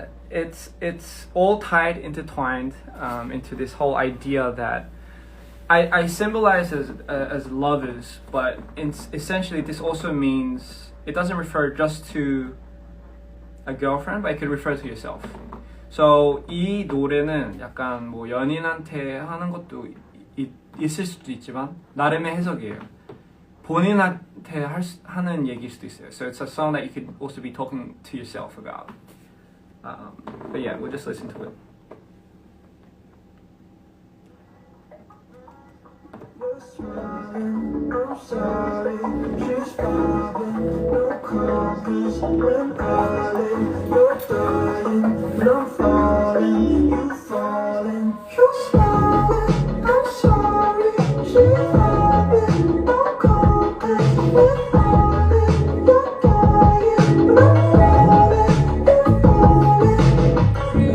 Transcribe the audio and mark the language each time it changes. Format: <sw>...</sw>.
<en>It's all tied, intertwined into this whole idea that I symbolize as lovers, but essentially this also means it doesn't refer just to a girlfriend, but it could refer to yourself.</en> <ko>So 이 노래는 약간 뭐 연인한테 하는 것도 있을 수도 있지만 나름의 해석이에요. 본인한테 하는 얘기일 수도 있어요.</ko> <en>So it's a song that you could also be talking to yourself about. But yeah, we'll just listen to it. I'm sorry, she's vibing, no compass, when calling, you're dying, and I'm falling, you falling, you're smiling, I'm sorry, she's vibing, no compass, when calling, you're dying, and I'm falling, you're falling.</en>